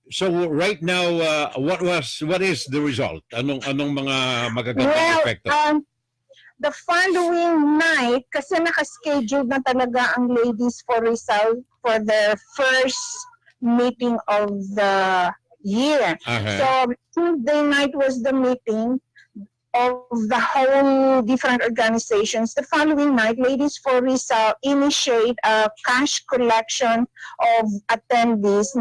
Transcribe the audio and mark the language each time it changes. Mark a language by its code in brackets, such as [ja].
[en] So right now, what is the result? [tl] Anong mga magagandang epekto? [en] The following night, [tl] kasi nakaschedule na talaga ang [en] ladies for Rizal for their first meeting of the year. So Tuesday night was the meeting of the whole different organizations. The following night, Ladies for Rizal initiate a cash collection of attendees.